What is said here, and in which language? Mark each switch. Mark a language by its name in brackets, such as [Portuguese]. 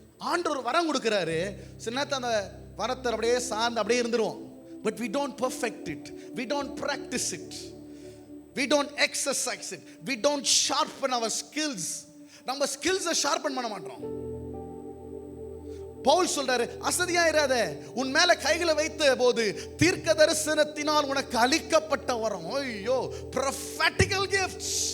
[Tamil] ஆண்டவர் வரம் கொடுக்கிறாரு. சில நேரத்தில் அந்த வரத்தை அப்படியே சார்ந்து அப்படியே இருந்துருவோம். [English] But we don't perfect it, we don't practice it, we don't exercise it, we don't sharpen our skills. [Tamil] நம்ம ஸ்கில்ஸை ஷார்பன் பண்ண மாட்டோம். பவுல் சொல்றாரு, அசதியா இராத, உன் மேல கைகளை வைத்த போது தீர்க்க தரிசனத்தினால் உனக்கு அளிக்கப்பட்ட வரம். [English] ஐயோ, prophetical gifts.